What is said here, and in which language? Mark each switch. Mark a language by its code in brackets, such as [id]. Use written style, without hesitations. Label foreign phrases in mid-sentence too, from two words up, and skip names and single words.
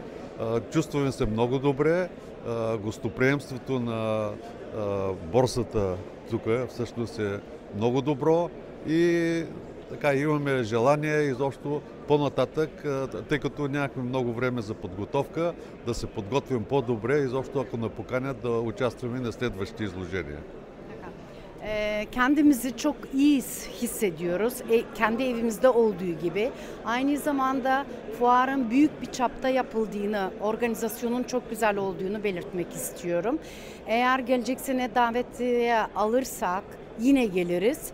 [bg] Чувстваме се много добре. Гостоприемството на борсата тук всъщност е много добро и така имаме желание изобщо по-нататък, тъй като нямахме много време за подготовка, да се подготвим по-добре, изобщо ако ни поканят да участваме на следващите изложения. [tr] Kendimizi çok iyi hissediyoruz. Kendi evimizde olduğu gibi. Aynı zamanda fuarın büyük bir çapta yapıldığını, organizasyonun çok güzel olduğunu belirtmek istiyorum. Eğer gelecek sene davetiye alırsak yine geliriz.